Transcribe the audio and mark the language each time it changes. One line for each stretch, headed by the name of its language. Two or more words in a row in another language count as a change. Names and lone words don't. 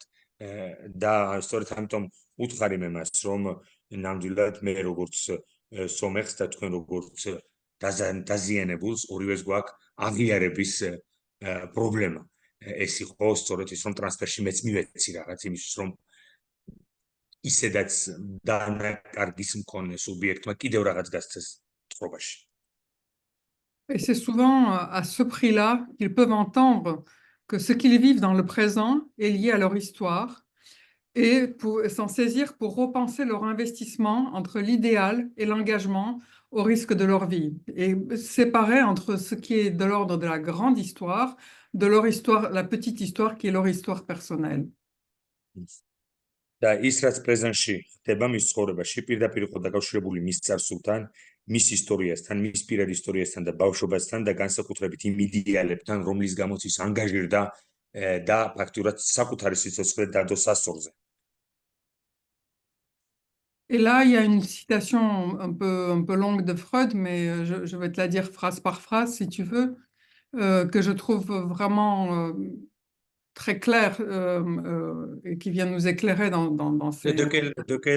Georgian: და სწორედ ამიტომ უთხარი მე მას, რომ ნამდვილად მე როგორც სომეხს და თქვენ როგორც დაზიანებულს ორივეს გვაქვს აღიარების პრობლემა. ეს იყო სწორედ ის, რომ ტრანსფერში მეც მივეცი რაღაც იმისთვის, რომ ისედაც დანაკარგის მქონე სუბიექტმა კიდევ რაღაც გასცეს თხრობაში.
French: Et c'est souvent à ce prix-là qu'ils peuvent entendre que ce qu'ils vivent dans le présent est lié à leur histoire et s'en saisir pour repenser leur investissement entre l'idéal et l'engagement au risque de leur vie. Et séparer entre ce qui est de l'ordre de la grande histoire, de leur histoire, la petite histoire qui est leur histoire personnelle.
Georgian: და ის რაც პრეზენტში ხდება მის ცხოვრებაში, პირდაპირ იყო დაკავშირებული მის წარსულთან, მის ისტორიასთან, მის პირად ისტორიასთან და ბავშვობასთან და განსაკუთრებით იმ იდეალებთან, რომლის გამოც ის ანგაჟირდა და ფაქტურად საკუთარი სიცოცხლე დადო სასწორზე.
French: Et là, il y a une citation un peu longue de Freud, mais je vais te la dire phrase par phrase, si tu veux, que je trouve vraiment très claire et qui vient nous éclairer dans ces...